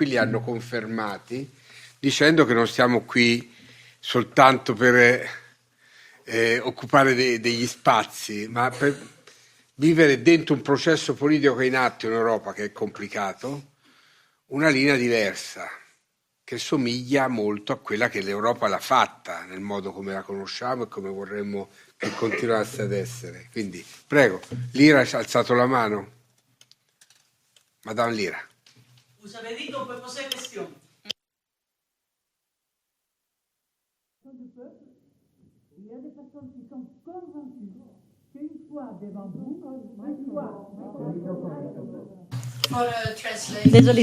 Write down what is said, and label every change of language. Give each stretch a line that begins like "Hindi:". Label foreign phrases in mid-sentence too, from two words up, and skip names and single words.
Italian: li hanno confermati, dicendo che non stiamo qui soltanto per occupare degli spazi, ma per vivere dentro un processo politico che è in atto in Europa, che è complicato, una linea diversa, che somiglia molto a quella che l'Europa l'ha fatta, nel modo come la conosciamo e come vorremmo che continuasse ad essere. Quindi, prego, Lira ha alzato la mano. Madame Lira.
French: Vous avez dit qu'on peut poser question. Il y a des personnes qui sont convaincues qu'une fois devant vous, Désolée.